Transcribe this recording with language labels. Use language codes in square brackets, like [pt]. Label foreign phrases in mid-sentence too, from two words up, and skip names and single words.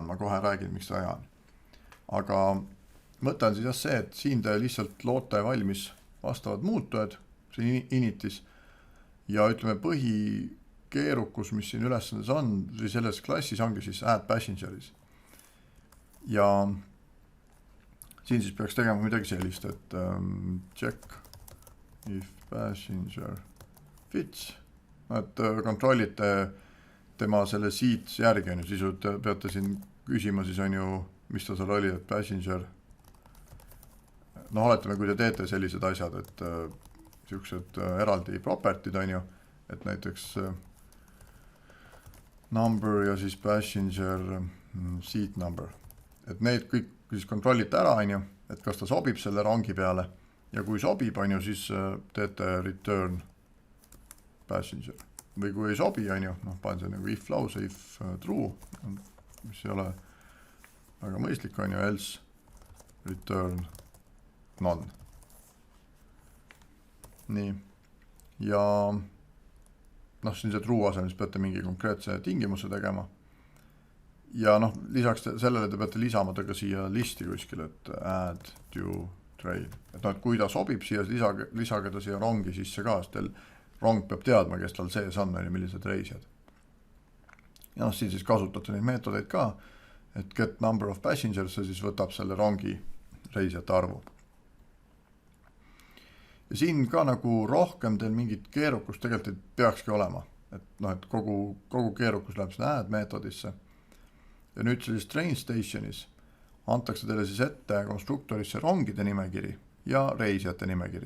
[et] Ma kohe räägin, miks ta hea on. Aga mõte on siis see, et siin te lihtsalt loote valmis vastavad muutujad, siin initis ja ütleme põhikeerukus, mis siin ülesandes on, või selles klassis ongi siis [en] add passengeris. [et] Ja siin siis peaks tegema midagi sellist, et [en] check if passenger fits, [et] et kontrollite tema selle seat järgi on ju, siis te peate siin küsima siis on ju, mis ta seal oli, et passenger, oletame, kui te teete sellised asjad, et siuksed eraldi propertid on ju, et näiteks number ja siis [en] passenger seat number, [et] et need kõik siis kontrollite ära on ju, et kas ta sobib selle rongi peale ja kui sobib on ju, siis teete [en] return passenger [et] või kui ei sobi on ju, panen see nagu if lause, [en] if true, [et] mis ei ole väga mõistlik on ju, [en] else return none. [et] Nii. Ja siin see true asemel, siis peate mingi konkreetse tingimuse tegema. Ja lisaks sellele te peate lisama ta ka siia listi kuskil, et [en] add to train. [et] Et kui ta sobib siia, lisage ta siia rongi sisse ka, sest teil rong peab teadma, kes tal sees on ja millised reisijad. Ja siin siis kasutate neid meetodeid ka, et [en] get number of passengers, [et] see siis võtab selle rongi reisijate arvu. Ja siin ka nagu rohkem teil mingit keerukust tegelikult ei peakski olema. Et kogu keerukus läheb sinna add meetodisse. Ja nüüd sellis [en] train stationis [et] antakse teile siis ette konstruktorisse rongide nimekiri ja reisijate nimekiri.